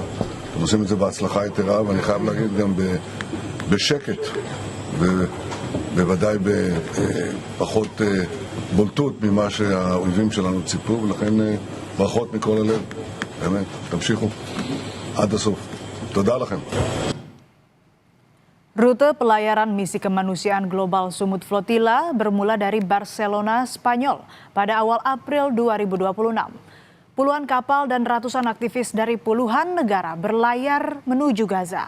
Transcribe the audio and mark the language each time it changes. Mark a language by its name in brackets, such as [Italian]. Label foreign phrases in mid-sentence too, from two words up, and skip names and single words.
[Hebrew] אתם עושים את זה בהצלחה יתרה, ואני חייב להגיד גם בשקט, ובוודאי בפחות בולטות ממה שהאויבים שלנו ציפו, ולכן ברכות מכל הלב. באמת, תמשיכו עד הסוף. תודה לכם. [Indonesian] Rute pelayaran misi kemanusiaan global Sumut Flotilla bermula dari Barcelona, Spanyol pada awal April 2026. Puluhan kapal dan ratusan aktivis dari puluhan negara berlayar menuju Gaza.